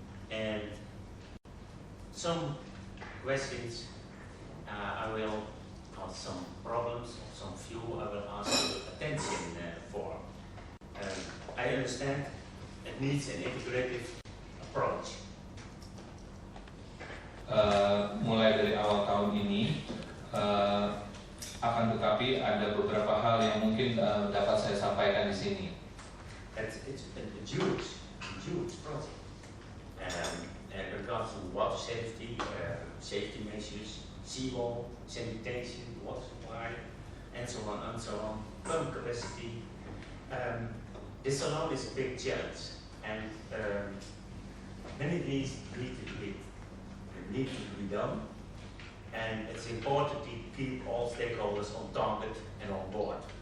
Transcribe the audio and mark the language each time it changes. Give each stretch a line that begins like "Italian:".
English: And some questions I will, or some problems, or some few I will ask your attention for. I understand it needs an integrative approach.
Indonesian: Mulai dari awal tahun ini, akan tetapi ada beberapa hal yang mungkin dapat saya sampaikan di sini.
English: It's a huge project. In regards to water safety, safety measures, seawall, sanitation, water supply, and so on, pump capacity. This alone is a big challenge, and many things need to be done, and it's important to keep all stakeholders on target and on board.